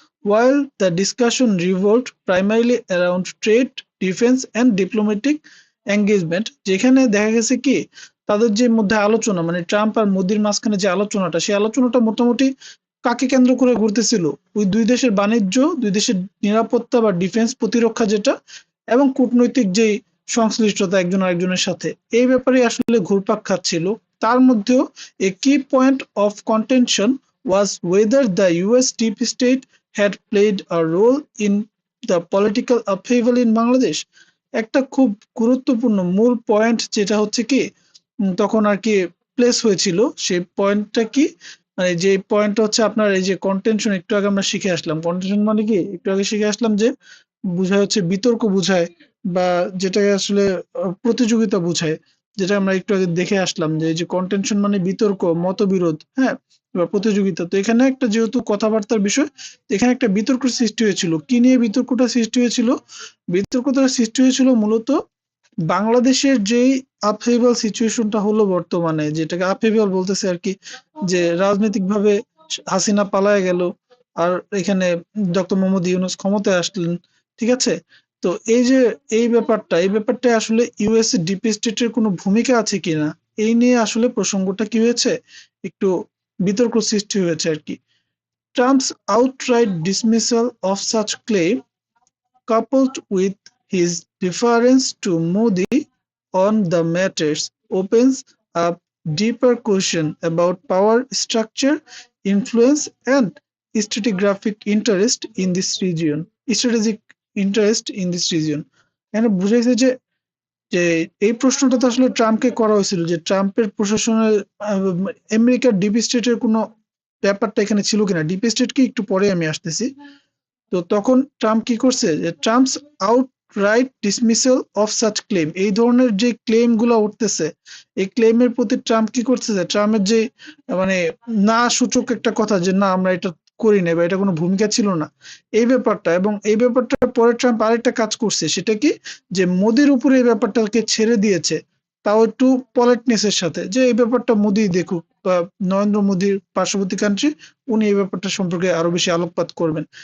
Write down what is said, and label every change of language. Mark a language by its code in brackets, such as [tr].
[en] while the discussion revolved primarily around trade, defense and diplomatic engagement, [bn] যেখানে দেখা গেছে কি তাদের যে মধ্যে আলোচনা মানে ট্রাম্প আর মোদির মাঝখানে যে আলোচনাটা সেই আলোচনাটা মোটামুটি কাকে কেন্দ্র করে ঘুরতেছিল ওই দুই দেশের বাণিজ্য, দুই দেশের নিরাপত্তা বা ডিফেন্স প্রতিরক্ষা যেটা এবং কূটনৈতিক যে সংশ্লিষ্টতা একজন আরেকজনের সাথে এই ব্যাপারে আসলে ঘুরপাক খাচ্ছিল। তার মধ্যেও [en] a key point of contention was whether the US deep state had played a role in the political upheaval in Bangladesh। [bn] একটা খুব গুরুত্বপূর্ণ মূল পয়েন্ট যেটা হচ্ছে কি তখন আর কি প্লেস হয়েছিল সেই পয়েন্টটা কি মানে যে পয়েন্টটা হচ্ছে আপনার এই যে কন্টেনশন একটু আগে আমরা শিখে আসলাম। কন্টেনশন মানে কি একটু আগে শিখে আসলাম যে বোঝায় হচ্ছে বিতর্ক বোঝায় বা যেটাকে আসলে প্রতিযোগিতা বোঝায়, যেটা আমরা একটু আগে দেখে আসলাম যে এই যে কন্টেনশন মানে বিতর্ক, মতবিরোধ, হ্যাঁ, বা প্রতিযোগিতা। তো এখানে একটা যেহেতু কথাবার্তার বিষয়, এখানে একটা বিতর্ক সৃষ্টি হয়েছিল। কি নিয়ে বিতর্কটা সৃষ্টি হয়েছিল? বিতর্কটা সৃষ্টি হয়েছিল মূলত বাংলাদেশের যেই আপহেভাল সিচুয়েশনটা হলো বর্তমানে, যেটাকে আপহেভাল বলতেছে আর কি, যে রাজনৈতিকভাবে হাসিনা পালায় গেল আর এখানে ডক্টর মোহাম্মদ ইউনূস ক্ষমতায় আসলেন, ঠিক আছে? তো এই যে এই ব্যাপারটা আসলে ইউএসএ ডিপ স্টেটের কোনো ভূমিকা আছে কিনা এই নিয়ে আসলে প্রসঙ্গটা কি হয়েছে একটু বিতর্ক সৃষ্টি হয়েছে আর কি। [en] Trump's outright dismissal of such claim coupled with his deference to Modi on the matters opens up deeper question about power structure, influence and strategic interest in this region. Strategic interest in this region. [bn] এখানে বুঝাইছে যে যে এই প্রশ্নটা তো আসলে ট্রাম্পকে করা হয়েছিল যে ট্রাম্পের প্রশাসনের আমেরিকার ডিপ স্টেটের কোনো ব্যাপারটা এখানে ছিল কিনা। ডিপ স্টেট কি একটু পরে আমি আসতেছি। তো তখন ট্রাম্প কি করছে যে [en] Trump's outright dismissal of such claim, [bn] এই ধরনের যে ক্লেম গুলো উঠতেছে এই ক্লেমের প্রতি ট্রাম্প কি করছে যে ট্রাম্পের যে মানে না সূচক একটা কথা যে না আমরা এটা করি না বা এটা কোনো ভূমিকা ছিল না এই ব্যাপারটা, এবং এই ব্যাপারটা পরে ট্রাম্প আরেকটা কাজ করছে সেটা কি যে মোদির উপরে এই ব্যাপারটাকে ছেড়ে দিয়েছে, তাও একটু পলাইটনেস এর সাথে যে এই ব্যাপারটা মোদি দেখুক বা নরেন্দ্র মোদির পার্শ্ববর্তী কান্ট্রি উনি এই ব্যাপারটা সম্পর্কে আরো বেশি আলোকপাত করবেন।